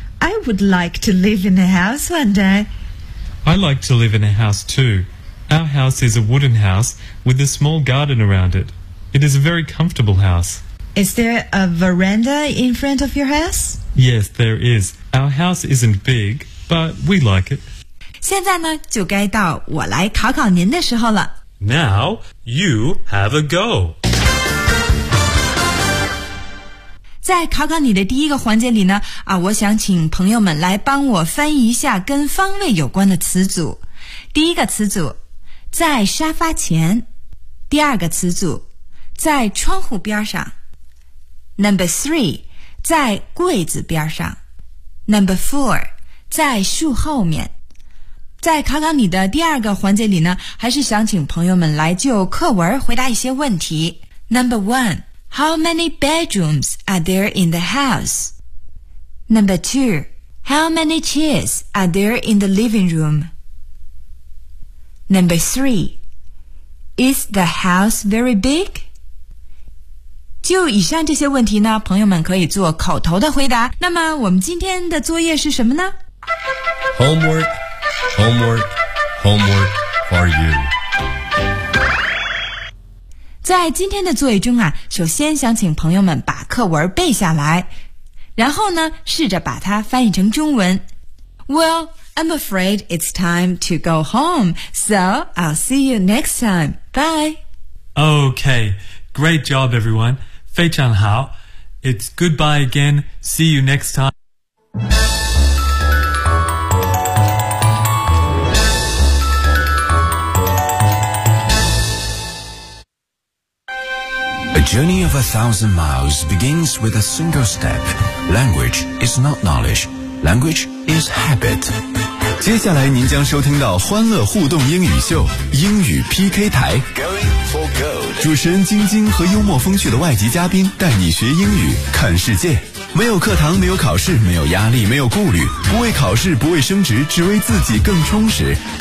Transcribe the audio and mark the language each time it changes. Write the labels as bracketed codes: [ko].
[en] I would like to live in a house one day. I like to live in a house too. Our house is a wooden house with a small garden around it. It is a very comfortable house. Is there a veranda in front of your house? Yes, there is. Our house isn't big, but we like it. [zh] 现在呢，就该到我来考考您的时候了。 [en] Now you have a go. [zh] 在考考你的第一个环节里呢，啊，我想请朋友们来帮我翻译一下跟方位有关的词组。第一个词组，在沙发前；第二个词组，在窗户边上； [en] Number three， [zh] 在柜子边上； [en] Number four， [zh] 在树后面。在考考你的第二个环节里呢，还是想请朋友们来就课文回答一些问题。 [en] Number one, how many bedrooms are there in the house? Number two, how many chairs are there in the living room? Number three, is the house very big? [zh] 就以上这些问题呢，朋友们可以做口头的回答。那么我们今天的作业是什么呢？ [en] Homework, homework, homework for you. [zh] 在今天的作业中啊，首先想请朋友们把课文背下来，然后呢，试着把它翻译成中文。 [en] Well, I'm afraid it's time to go home, so I'll see you next time. Bye. Okay, great job, everyone. [zh] 非常好。 [en] It's goodbye again. See you next time. A journey of 1,000 miles begins with a single step. Language is not knowledge. Language is habit. [zh] 接下来您将收听到欢乐互动英语秀英语 PK 台。主持人晶晶和幽默风趣的外籍嘉宾带你学英语看世界，没有课堂，没有考试，没有压力，没有顾虑，不为考试，不为升职，只为自己更充实。